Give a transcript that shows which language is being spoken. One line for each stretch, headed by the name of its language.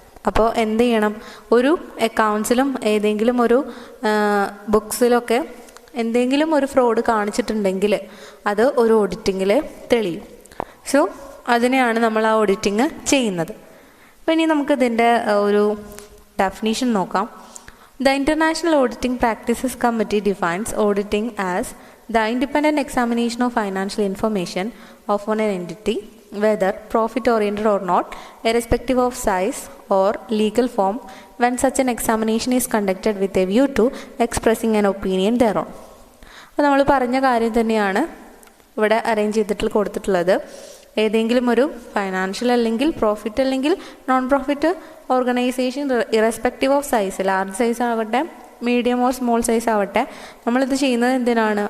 Malayalam: അപ്പോൾ എന്ത് ചെയ്യണം, ഒരു അക്കൗണ്ട്സിലും ഏതെങ്കിലും ഒരു ബുക്സിലൊക്കെ എന്തെങ്കിലും ഒരു ഫ്രോഡ് കാണിച്ചിട്ടുണ്ടെങ്കിൽ അത് ഒരു ഓഡിറ്റിങ്ങിൽ തെളിയും. സോ അതിനെയാണ് നമ്മൾ ആ ഓഡിറ്റിങ് ചെയ്യുന്നത്. അപ്പോൾ ഇനി നമുക്കിതിൻ്റെ ഒരു ഡെഫിനീഷൻ നോക്കാം.
English: The International Auditing Practices Committee defines auditing as the independent examination of financial information of an entity, whether profit-oriented or not, irrespective of size or legal form, when such an examination is conducted with a view to expressing an opinion thereon.
Malayalam: അപ്പോൾ നമ്മൾ പറഞ്ഞ കാര്യം തന്നെയാണ് ഇവിടെ arrange ചെയ്തിട്ട് കൊടുത്തിട്ടുള്ളത്. ഏതെങ്കിലും ഒരു ഫൈനാൻഷ്യൽ അല്ലെങ്കിൽ പ്രോഫിറ്റ് അല്ലെങ്കിൽ non profit organisation irrespective of size, large size ആവട്ടെ മീഡിയം ഓർ സ്മോൾ സൈസ് ആവട്ടെ, നമ്മളിത് ചെയ്യുന്നത് എന്തിനാണ്?